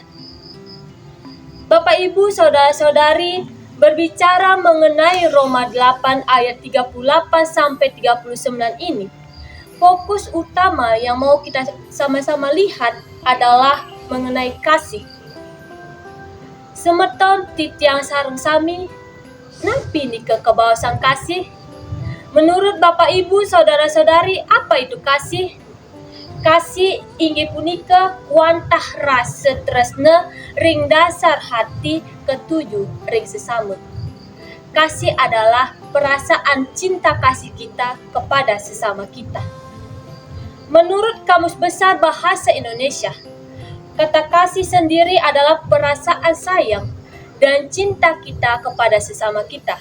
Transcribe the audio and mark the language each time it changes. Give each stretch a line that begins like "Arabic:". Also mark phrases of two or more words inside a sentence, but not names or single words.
Indonesian: Bapak, Ibu, Saudara-saudari, berbicara mengenai Roma 8 ayat 38 sampai 39 ini, fokus utama yang mau kita sama-sama lihat adalah mengenai kasih.
Balinese: Semeton titiang sarung sami, nampi ni kebawasan kasih.
Indonesian: Menurut Bapak, Ibu, Saudara-saudari, apa itu kasih?
Balinese: Kasih inggih punika wantah rasa tresna ring dasar hati ketujuh ring sesama.
Indonesian: Kasih adalah perasaan cinta kasih kita kepada sesama kita. Menurut Kamus Besar Bahasa Indonesia, kata kasih sendiri adalah perasaan sayang dan cinta kita kepada sesama kita.